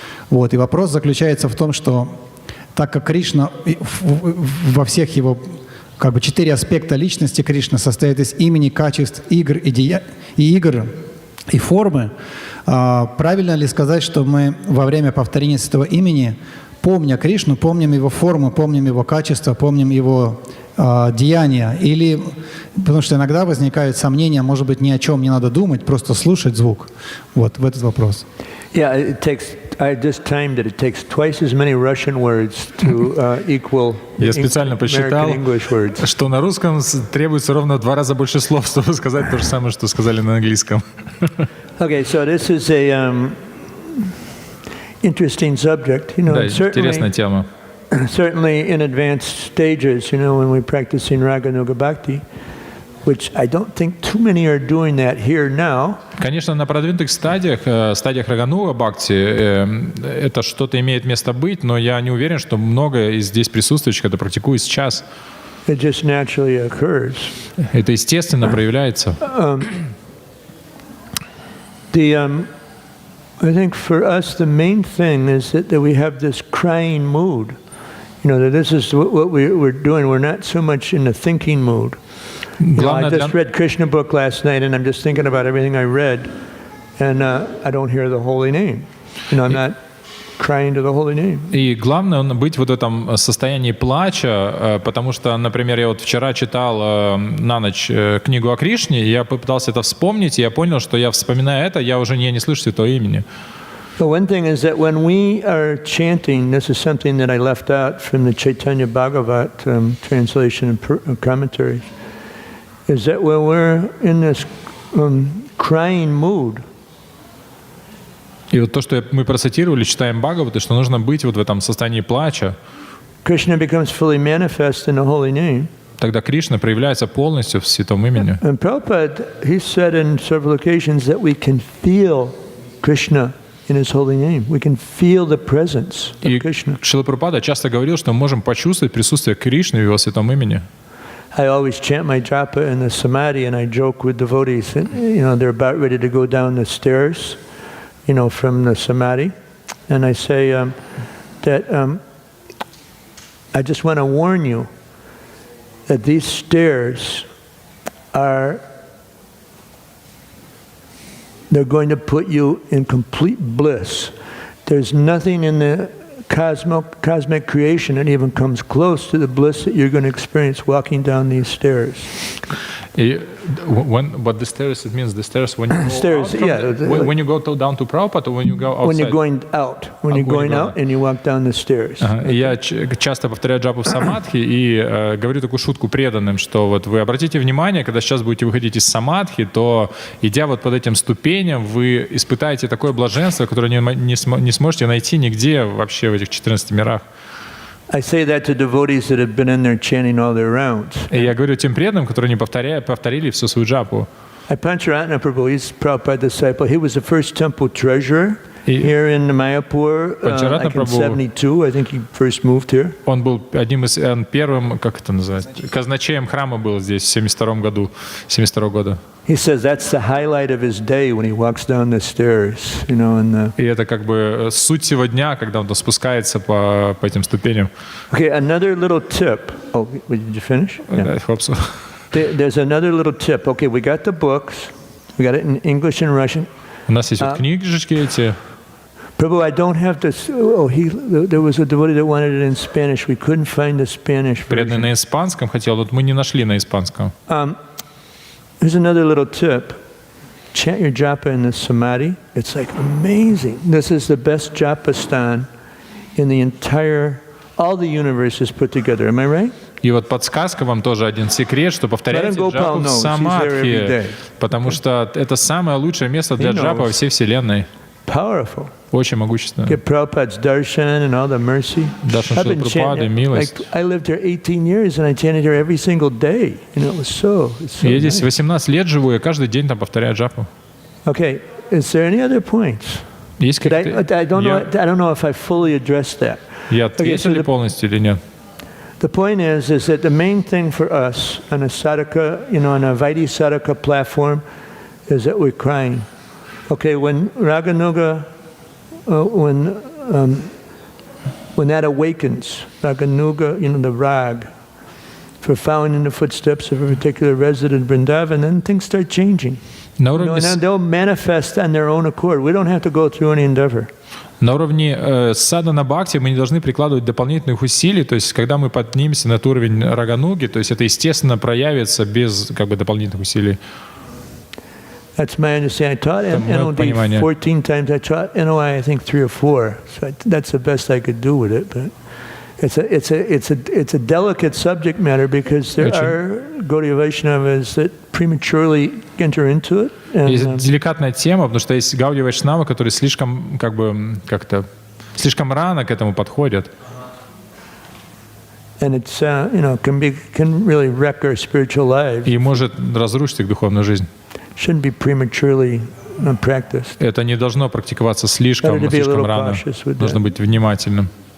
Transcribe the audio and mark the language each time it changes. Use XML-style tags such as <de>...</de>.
<ru>Вот. И вопрос заключается в том, что так как Кришна во всех его 4 аспекта личности Кришны состоят из имени, качеств, игр и формы, правильно ли сказать, что мы во время повторения Святого Имени, помня Кришну, помним Его форму, помним Его качество, помним Его деяния? Или, потому что иногда возникают сомнения, может быть, ни о чем не надо думать, просто слушать звук. Вот, в этот вопрос.</ru> <en>Yeah, I just timed that it takes twice as many Russian words to equal</en> <ru>Я специально посчитал,</ru> <en>American English words.</en> <ru>что на русском требуется ровно в 2 раза больше слов, чтобы сказать то же самое, что сказали на английском.</ru> <en>Okay, so this is a interesting subject, you know.</en> <ru>Да, интересная тема.</ru> <en>Certainly in advanced stages, you know, when we're practicing Raganuga Bhakti, which I don't think too many are doing that here now.</en> <ru>Конечно, на продвинутых стадиях Рагануга Бхакти, это что-то имеет место быть, но я не уверен, что много из здесь присутствующих это практикуют сейчас.</ru> <en>It just naturally occurs.</en> <ru>Это естественно проявляется.</ru> <en>I think for us the main thing is that we have this crying mood. You know, that this is what we're doing. We're not so much in the thinking mood. You know, I just read Krishna book last night, and I'm just thinking about everything I read, and I don't hear the holy name. You know, I'm not crying to the holy name.</en> <ru>И главное быть вот в этом состоянии плача, потому что, например, я вот вчера читал на ночь книгу о Кришне, и я попытался это вспомнить, и я понял, что я вспоминая это, я уже не слышу Святого имени.</ru> <en>The one thing is that when we are chanting, this is something that I left out from the Caitanya-Bhagavat translation and commentaries, is that when we're in this crying mood,</en> <ru>и вот то, что мы процитировали, читаем Бхагаваты, что нужно быть вот в этом состоянии плача.</ru> <en>Krishna becomes fully manifest in the holy name.</en> <ru>Тогда Кришна проявляется полностью в святом имени.</ru> <en>And Prabhupada, he said in several occasions that we can feel Krishna in His holy name. We can feel the presence of Krishna.</en> <ru>Шрила Прабхупада часто говорил, что мы можем почувствовать присутствие Кришны в Его святом имени.</ru> <en>I always chant my japa in the samadhi, and I joke with devotees. And, you know, they're about ready to go down the stairs, you know, from the samadhi, and I say that I just want to warn you that these stairs they're going to put you in complete bliss. There's nothing in the cosmic creation that even comes close to the bliss that you're going to experience walking down these stairs. But the stairs, it means the stairs when you go stairs, out when you go down to Prabhupada, or when you go outside? When you're going out. When you're going out and you walk down the stairs.</en> <ru>Я часто повторяю джапу в самадхи и говорю такую шутку преданным, что вот вы обратите внимание, когда сейчас будете выходить из самадхи, то, идя вот под этим ступеням, вы испытаете такое блаженство, которое не сможете найти нигде вообще в этих 14 мирах.</ru> <en>I say that to devotees that have been in there chanting all their rounds.</en> <ru>И я говорю тем преданным, которые не повторили всю свою джапу.</ru> <en>Pancharatna Prabhu, he's Prabhupada's disciple. He was the first temple treasurer here in Mayapur. Like in 72, I think he first moved here.</en> <ru>Он был одним из первым, как это называется, казначеем храма был здесь в 72 года.</ru> <en>He says that's the highlight of his day when he walks down the stairs, you know.</en> <ru>И это как бы суть всего дня, когда он спускается по этим ступеням.</ru> <en>Okay, another little tip. Oh, did you finish? Yeah. I hope so. There's another little tip. Okay, we got the books. We got it in English and Russian.</en> <ru>У нас есть вот книжечки эти.</ru> <en>Prabhu, I don't have this. Oh, there was a devotee that wanted it in Spanish. We couldn't find the Spanish</en> <ru>Преданный</ru> <en>version.</en> <ru>на испанском хотел, вот мы не нашли на испанском.</ru> <en>Here's another little tip. Chant your japa in the samadhi. It's like amazing. This is the best japa stan in the entire, all the universes put together. Am I right?</en> <ru>И вот подсказка вам тоже один секрет, что повторяйте джапу в самадхи, потому что это самое лучшее место для джапы во всей Вселенной.</ru> <en>Powerful.</en> <ru>Очень могущественно.</ru> <en>Get Prabhupada's darshan and all the mercy. Darshan</en> <ru>Шрила Прабхупады, милость.</ru> <en>I lived here 18 years and I chanted here every single day. You know, it's so</en> <ru>Я здесь</ru> <en>nice.</en> <ru>18 лет живу, и каждый день там повторяю джапу.</ru> <en>Okay, is there any other points?</en> <ru>Есть</ru> <en>I</en> <ru>какие-то...</ru> <en>don't know if I fully addressed that.</en> <ru>Я ответил ли полностью или нет?</ru> <en>The point is that the main thing for us on a sadhaka, you know, on a Vaidhi sadhaka platform, is that we're crying. Okay, when Raganuga, when that awakens, Raganuga, you know, the rag, for following in the footsteps of a particular resident Vrindavan, then things start changing.</en> <ru>На</ru> <en>You know,</en> <ru>уровне,</ru> <en>and they'll manifest on their own accord. We don't have to go through any endeavor.</en> <ru>на уровне садхана бхакти мы не должны прикладывать дополнительных усилий, то есть когда мы поднимемся на этот уровень рагануги, то есть это естественно проявится без как бы дополнительных усилий.</ru> <en>That's my understanding. I taught NOD 14 times. I taught NOI, I think 3 or 4. So that's the best I could do with it. But it's a delicate subject matter because there are Gaudiya Vaishnavas that prematurely enter into it.</en> <ru>Есть деликатная тема, потому что есть Гаудия Вайшнавы, которые слишком как бы как-то слишком рано к этому подходят.</ru> <en>And it's you know can really wreck our spiritual lives.</en> <ru>И может разрушить их духовную жизнь.</ru> <en>Shouldn't be prematurely practiced.</en> <ru>Это не должно практиковаться слишком рано. Нужно быть внимательным.</ru>